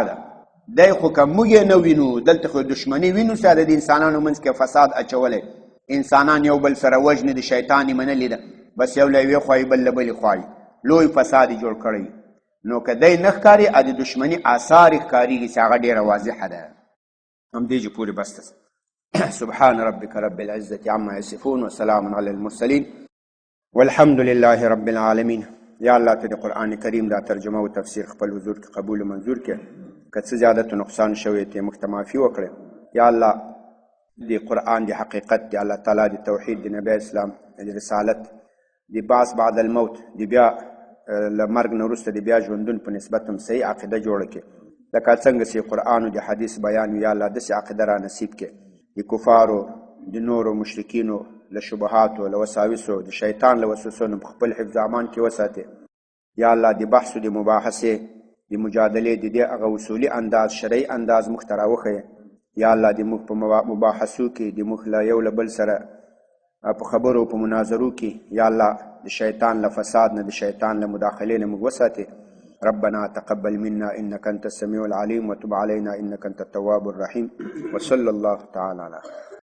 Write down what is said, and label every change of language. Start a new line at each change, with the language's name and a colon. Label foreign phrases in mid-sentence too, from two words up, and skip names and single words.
Pashto: ده دی خو که موږ یې نه وینو دلته خو دشمني وینو سره د انسانانو منځ کې فساد اچولی انسانان یو بل سره وژنې د شیطان یې منلې ده بس یو له یوې خوا یې بل له بلې خوا یې لوی فساد یې جوړ کړی نو که دی نه ښکاري د دشمني آثار یې ښکارېږي چې هغه ډېره واضحه ده همدې چې پورې بس ده
Arabic: سبحان ربك رب العزة عما يصفون وسلام على المرسلين والحمد لله رب العالمين
Pashto: یا الله ته د قرآن کریم دا ترجمه او تفسیر خپل حضور کې قبول و منظور کړه که څه زیادت و نقصان شوی ته موږ ته معافي وکړه یا الله د قرآن د حقیقت د الله تعالی د توحید د نبی اسلام د رسالت د بعث
Arabic: بعد الموت
Pashto: د بیا له مرګ نه وروسته د بیا ژوندون په نسبت هم صحیح عقیده جوړه کړي لکه څنګه چې قرآن او د حدیث بیان یا الله داسې عقیده را نصیب کړي د کفارو د نورو مشرکینو له شبهاتو له وساوسو د شیطان له وسوسو نه په خپل حفظ امان کې وساتې یا الله د بحث او د مباحثې د مجادلې د دې هغه اصولي انداز شرعي انداز موږ ته راوښیه یا الله د موږ په مباحثو کې د موږ له یو له بل سره په خبرو په مناظرو کې یا الله د شیطان له فساد نه د شیطان له مداخلې نه موږ وساتې
Arabic: ربنا تقبل منا إنك أنت السميع العليم وتب علينا إنك أنت التواب الرحيم وصلى الله تعالى على خير